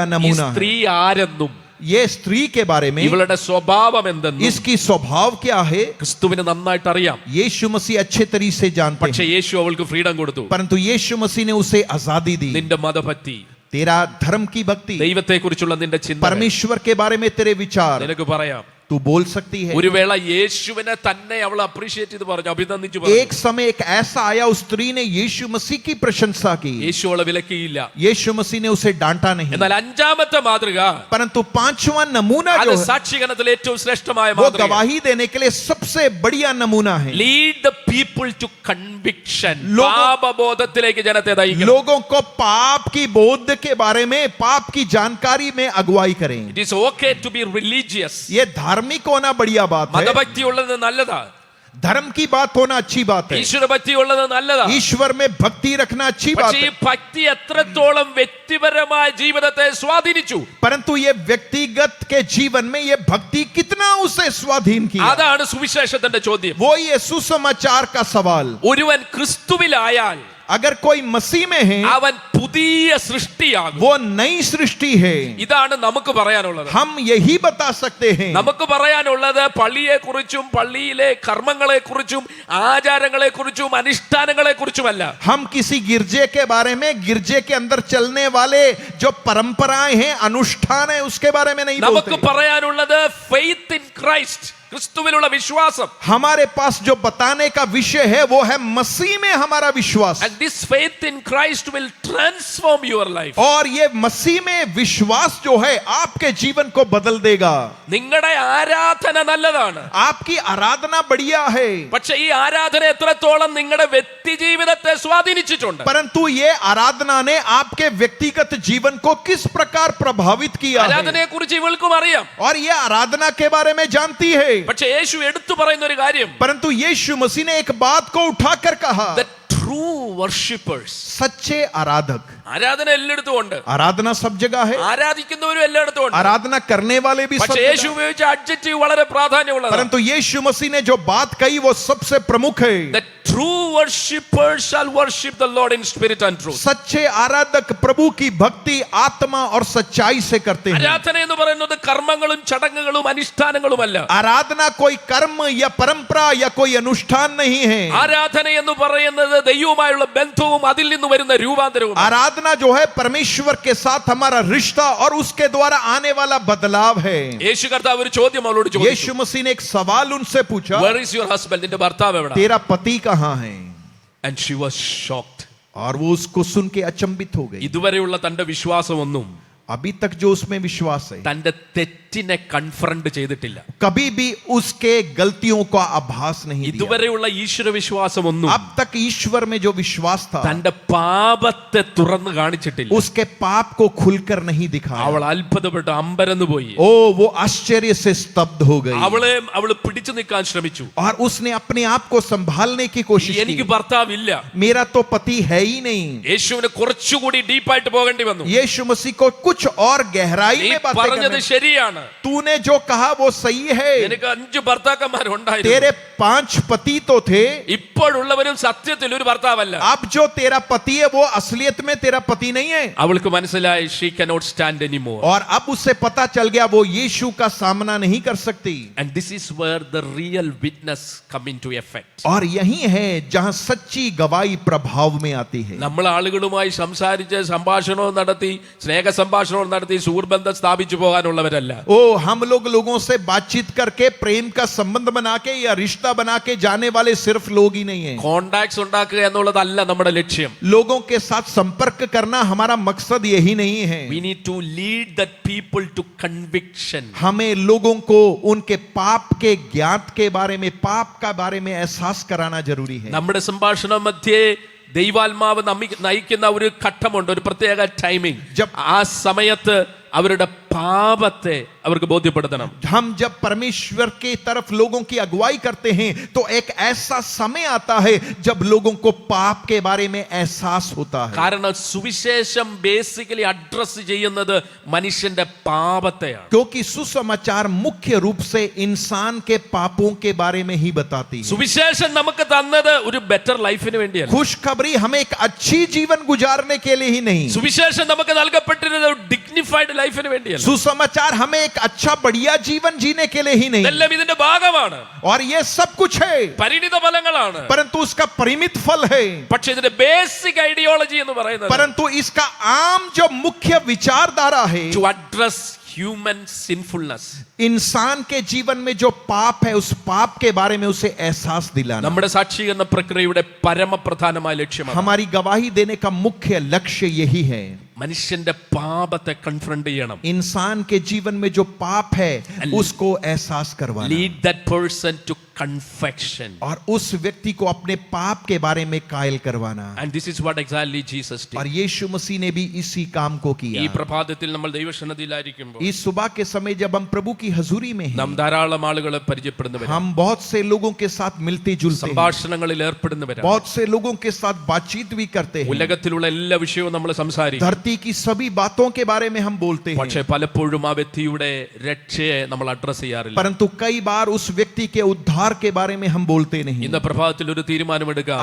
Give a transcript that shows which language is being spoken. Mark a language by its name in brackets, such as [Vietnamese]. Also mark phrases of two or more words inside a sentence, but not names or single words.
[Malayalam] ഈ [Hindi] नमूना है। [Malayalam] സ്ത്രീ ആരെന്നും [Hindi] ये स्त्री के बारे में, [Malayalam] ഇവളുടെ സ്വഭാവം എന്തെന്നും [Hindi] इसकी स्वभाव क्या है, [Malayalam] ക്രിസ്തുവിന് നന്നായിട്ട് അറിയാം. [Hindi] यीशु मसीह अच्छे तरीके से जानते [Malayalam] പക്ഷെ [Hindi] हैं। [Malayalam] യേശു അവൾക്ക് ഫ്രീഡം കൊടുത്തു. [Hindi] परंतु यीशु मसीह ने उसे आजादी दी। [Malayalam] നിന്റെ മതഭക്തി, [Hindi] तेरा धर्म की भक्ति, [Malayalam] ദൈവത്തെ കുറിച്ചുള്ള നിന്റെ ചിന്ത [Hindi] परमेश्वर के बारे में तेरे विचार, [Malayalam] നിനക്ക് പറയാം. [Hindi] तू बोल सकती है। [Malayalam] ഒരു വേള യേശുവിനെ തന്നെ അവൾ അപ്രീഷിയേറ്റ് ചെയ്ത് പറഞ്ഞു, അഭിനന്ദിച്ചു പറഞ്ഞു. [Hindi] एक समय एक ऐसा आया, उस स्त्री ने यीशु मसीह की प्रशंसा की। [Malayalam] യേശു അവളെ വിലക്കിയില്ല. [Hindi] यीशु मसीह ने उसे डांटा नहीं। [Malayalam] എന്നാൽ അഞ്ചാമത്തെ മാതൃക, [Hindi] परंतु पांचवा नमूना [Malayalam] അത് [Hindi] जो है, [Malayalam] സാക്ഷീകരണത്തിലെ ഏറ്റവും ശ്രേഷ്ഠമായ [Hindi] वो [Malayalam] മാതൃക, [Hindi] गवाही देने के लिए सबसे बढ़िया नमूना है। [English] Lead the people to conviction. [Malayalam] പാപബോധത്തിലേക്ക് ജനത്തെ നയിക്കണം. [Hindi] लोगों को पाप की बोध के बारे में, पाप की जानकारी में अगुवाई करें। [English] It is okay to be religious. [Hindi] ये धार्मिक होना बढ़िया बात है। [Malayalam] മതഭക്തി ഉള്ളത് നല്ലതാ. [Hindi] धर्म की बात होना अच्छी बात है। [Malayalam] ഈശ്വരഭക്തി ഉള്ളത് നല്ലതാ. [Hindi] ईश्वर में भक्ति रखना अच्छी बात [Malayalam] പക്ഷേ ഈ [Hindi] है। [Malayalam] ഭക്തി എത്രത്തോളം വ്യക്തിപരമായ ജീവിതത്തെ സ്വാധീനിച്ചു, [Hindi] परंतु ये व्यक्तिगत के जीवन में ये भक्ति कितना उसे स्वाधीन किया, [Malayalam] അതാണ് സുവിശേഷത്തിന്റെ ചോദ്യം. [Hindi] वो ये सुसमाचार का सवाल। [Malayalam] ഒരുവൻ ക്രിസ്തുവിലായാൽ [Hindi] अगर कोई मसीह में है, [Malayalam] അവൻ പുതിയ സൃഷ്ടിയാകും. [Hindi] वो नई सृष्टि है। [Malayalam] ഇതാണ് നമുക്ക് പറയാനുള്ളത്. [Hindi] हम यही बता सकते हैं। [Malayalam] നമുക്ക് പറയാനുള്ളത് പള്ളിയെ കുറിച്ചും പള്ളിയിലെ കർമ്മങ്ങളെ കുറിച്ചും ആചാരങ്ങളെ കുറിച്ചും അനുഷ്ഠാനങ്ങളെ കുറിച്ചുമല്ല. [Hindi] हम किसी गिरजे के बारे में, गिरजे के अंदर चलने वाले जो परंपराएं हैं, अनुष्ठान है, उसके बारे में नहीं [Malayalam] നമുക്ക് [Hindi] बोलते। [Malayalam] പറയാനുള്ളത് [English] faith in Christ, [Malayalam] ക്രിസ്തുവിലുള്ള വിശ്വാസം. [Hindi] हमारे पास जो बताने का विषय है वो है मसीह में हमारा विश्वास। [English] And this faith in Christ will transform your life. [Hindi] और ये मसीह में विश्वास जो है आपके जीवन को बदल देगा। [Malayalam] നിങ്ങളുടെ ആരാധന നല്ലതാണ്, [Hindi] आपकी आराधना बढ़िया है, [Malayalam] പക്ഷേ ഈ ആരാധന എത്രത്തോളം നിങ്ങളുടെ വ്യക്തി ജീവിതത്തെ സ്വാധീനിച്ചിട്ടുണ്ട്. [Hindi] परंतु ये आराधना ने आपके व्यक्तिगत जीवन को किस प्रकार प्रभावित किया है। [Malayalam] ആരാധനയെ കുറിച്ച് ഇവൾക്കും അറിയാം. [Hindi] और ये आराधना के बारे में जानती है। [Malayalam] പക്ഷേ യേശു എടുത്തു പറയുന്ന ഒരു കാര്യം, [Hindi] परंतु यीशु मसीह ने एक बात को उठाकर कहा, [English] the true worshippers. [Hindi] सच्चे आराधक। [Malayalam] ആരാധന എല്ലായിടത്തും ഉണ്ട്, आराधना सब जगह है, ആരാധിക്കുന്നവരും എല്ലായിടത്തും ഉണ്ട്. [Hindi] आराधना करने वाले भी सब [Malayalam] പക്ഷേ യേശു [Hindi] जगह। [Malayalam] ഉപയോഗിച്ച അഡ്ജക്റ്റീവ് വളരെ പ്രാധാന്യമുള്ളതാണ്. [Hindi] परंतु यीशु मसीह ने जो बात कही वो सबसे प्रमुख है। [English] The true worshippers shall worship the Lord in spirit and truth. [Hindi] सच्चे आराधक प्रभु की भक्ति आत्मा और सच्चाई से करते हैं। [Malayalam] ആരാധന എന്ന് പറയുന്നത് കർമ്മങ്ങളും ചടങ്ങുകളും അനുഷ്ഠാനങ്ങളുമല്ല. [Hindi] आराधना कोई कर्म या परंपरा या कोई अनुष्ठान नहीं है। [Malayalam] ആരാധന എന്ന് പറയുന്നത് ദൈവവുമായുള്ള ബന്ധവും അതിൽ നിന്ന് വരുന്ന രൂപാന്തരവും. [Hindi] आराधना जो है परमेश्वर के साथ हमारा रिश्ता और उसके द्वारा आने वाला बदलाव है। [Malayalam] യേശു കർത്താവ് ഒരു ചോദ്യം അവളോട് ചോദിച്ചു, [Hindi] यीशु मसीह ने एक सवाल उनसे पूछा, [English] where is your husband? [Malayalam] നിന്റെ ഭർത്താവ് എവിടെ? [Hindi] तेरा पति कहाँ है? [English] And she was shocked. [Hindi] और वो उसको सुन के अचंभित हो गई। [Malayalam] ഇതുവരെയുള്ള തന്റെ വിശ്വാസമൊന്നും [Hindi] अभी तक जो उसमें विश्वास है, [Malayalam] തന്റെ തെറ്റിനെ കൺഫ്രണ്ട് ചെയ്തിട്ടില്ല. [Hindi] कभी भी उसके गलतियों का आभास नहीं दिया। [Malayalam] ഇതുവരെയുള്ള ഈശ്വര വിശ്വാസമൊന്നും [Hindi] अब तक ईश्वर में जो विश्वास था, [Malayalam] തന്റെ പാപത്തെ തുറന്നു കാണിച്ചിട്ടില്ല. [Hindi] उसके पाप को खुलकर नहीं दिखाया। [Malayalam] അവൾ അത്ഭുതപ്പെട്ട് അമ്പരന്ന് പോയി. [Hindi] ओ वो आश्चर्य से स्तब्ध हो गई [Malayalam] അവള് പിടിച്ചു നിൽക്കാൻ ശ്രമിച്ചു. [Hindi] और उसने अपने आप को संभालने की कोशिश [Malayalam] എനിക്ക് [Hindi] की। [Malayalam] ഭർത്താവില്ല. [Hindi] मेरा तो पति है ही नहीं। [Malayalam] യേശുവിന് കുറച്ചുകൂടി ഡീപ്പായിട്ട് പോകേണ്ടി വന്നു. [Hindi] यीशु मसीह को कुछ और गहराई [Malayalam] നീ [Hindi] में बातें [Malayalam] പറഞ്ഞത് [Hindi] करने। [Malayalam] ശരിയാണ്, [Hindi] तूने जो कहा वो सही है। [Malayalam] എനിക്ക് 5 ഭർത്താക്കന്മാരുണ്ടായിരുന്നു. [Hindi] तेरे 5 पति तो थे, [Malayalam] ഇപ്പോഴുള്ളവരും സത്യത്തിൽ ഒരു ഭർത്താവല്ല. [Hindi] अब जो तेरा पति है वो असलियत में तेरा पति नहीं है। [Malayalam] അവൾക്ക് മനസ്സിലായി [English] she cannot stand anymore. [Hindi] और अब उसे पता चल गया वो यीशु का सामना नहीं कर सकती। [English] And this is where the real witness come into effect. [Hindi] और यही है जहां सच्ची गवाही प्रभाव में आती है। [Malayalam] നമ്മൾ ആളുകളുമായി സംസാരിച്ച് സംഭാഷണവും നടത്തി സ്നേഹ സംഭാഷണവും നടത്തി സുഹൃബന്ധം സ്ഥാപിച്ചു പോകാനുള്ളവരല്ല. [Hindi] ओ हम लोगों से बातचीत करके प्रेम का संबंध बना के या रिश्ता बना के जाने वाले सिर्फ लोग ही नहीं है। [Malayalam] കോണ്ടാക്ട്സ് ഉണ്ടാക്കുക എന്നുള്ളതല്ല നമ്മുടെ ലക്ഷ്യം. [Hindi] लोगों के साथ संपर्क करना हमारा मकसद यही नहीं है। [English] We need to lead that people to conviction. [Hindi] हमें लोगों को उनके पाप के ज्ञात के बारे में, पाप का बारे में एहसास कराना जरूरी है। [Malayalam] നമ്മുടെ സംഭാഷണ മധ്യേ ദൈവാത്മാവ് നയിക്കുന്ന ഒരു ഘട്ടമുണ്ട്, ഒരു പ്രത്യേക ടൈമിംഗ്. ആ സമയത്ത് അവരുടെ പാപത്തെ അവർക്ക് ബോധ്യപ്പെടുത്തണം. [Hindi] हम जब परमेश्वर की तरफ लोगों की अगुवाई करते हैं तो एक ऐसा समय आता है जब लोगों को पाप के बारे में एहसास होता है। [Malayalam] കാരണം സുവിശേഷം [English] basically address [Malayalam] ചെയ്യുന്നത് മനുഷ്യന്റെ പാപത്തെയാണ്. [Hindi] क्योंकि सुसमाचार मुख्य रूप से इंसान के पापों के बारे में ही बताती है। [Malayalam] സുവിശേഷം നമുക്ക് തന്നത് ഒരു [English] better life [Malayalam] വേണ്ടിയല്ല. [Hindi] खुशखबरी हमें एक अच्छी जीवन गुजारने के लिए ही नहीं। [Malayalam] സുവിശേഷം നമുക്ക് നൽകപ്പെട്ടിരുന്നത് [English] dignified glorified life [Malayalam] വേണ്ടിയല്ല. [Hindi] सुसमाचार हमें एक अच्छा बढ़िया जीवन जीने के लिए ही नहीं, [Malayalam] ഇതെല്ലാം ഇതിന്റെ ഭാഗമാണ്, [Hindi] और ये सब कुछ है, [Malayalam] പരിണിത ഫലങ്ങളാണ്. [Hindi] परंतु उसका परिमित फल है. [Malayalam] പക്ഷെ ഇതിന്റെ [English] basic ideology [Malayalam] എന്ന് പറയുന്നത് [Hindi] परंतु इसका आम जो मुख्य विचारधारा है, [English] to address human sinfulness, [Hindi] इंसान के जीवन में जो पाप है उस पाप के बारे में उसे एहसास दिलाना. [Malayalam] നമ്മുടെ സാക്ഷീകരണ പ്രക്രിയയുടെ പരമപ്രധാനമായ ലക്ഷ്യമാണ്. [Hindi] हमारी गवाही देने का मुख्य लक्ष्य यही है. [Malayalam] മനുഷ്യന്റെ പാപത്തെ കൺഫ്രണ്ട് ചെയ്യണം. [Hindi] इंसान के जीवन में जो पाप है उसको एहसास करवाना, [English] Lead that person to confession. [Hindi] और उस व्यक्ति को अपने पाप के बारे में कायल करवाना. [English] And this is what exactly Jesus [Hindi] और [English] ഡിഡ്. [Hindi] यीशु मसीह ने भी इसी काम को [Malayalam] ഈ [Hindi] किया. [Malayalam] പ്രഭാതത്തിൽ നമ്മൾ ദൈവസന്നിധിയിലായിരിക്കുമ്പോൾ [Hindi] इस सुबह के समय जब हम प्रभु की हजूरी में [Malayalam] നാം [Hindi] हैं, [Malayalam] ധാരാളം ആളുകളെ പരിചയപ്പെടുന്നവരാണ്, [Hindi] हम बहुत से लोगों के साथ मिलते जुलते हैं, [Malayalam] സംഭാഷണങ്ങളിൽ ഏർപ്പെടുന്നവരാണ്, [Hindi] बहुत से लोगों के साथ बातचीत भी करते हैं, [Malayalam] ഉലകത്തിലുള്ള എല്ലാ വിഷയവും നമ്മൾ സംസാരിക്കും. [Hindi] धरती की सभी बातों के बारे में हम बोलते हैं, [Malayalam] പക്ഷേ പലപ്പോഴും ആ വ്യക്തിയുടെ രക്ഷയെ നമ്മൾ അഡ്രസ് ചെയ്യാറില്ല. [Hindi] परंतु कई बार उस व्यक्ति के उद्धार के बारे में हम बोलते नहीं. [Malayalam] ഇന്ന് പ്രഭാതത്തിൽ ഒരു തീരുമാനമെടുക്കാം.